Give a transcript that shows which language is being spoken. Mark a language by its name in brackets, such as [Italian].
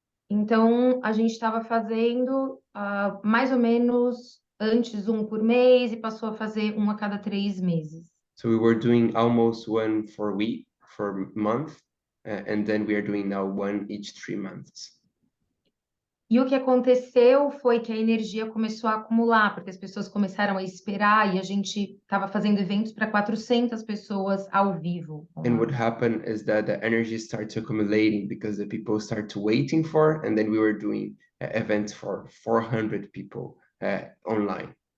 [Portuguese] Então, a gente estava fazendo mais ou menos antes um por mês e passou a fazer um a cada 3 meses. [English] So we were doing almost one for month, and then we are doing now one each 3 months. [Portuguese] E o que aconteceu foi que a energia começou a acumular, porque as pessoas começaram a esperar e a gente estava fazendo eventos para 400 pessoas ao vivo. [English] And what happened is that the energy started accumulating because the people started waiting for, and then we were doing events for 400 people online.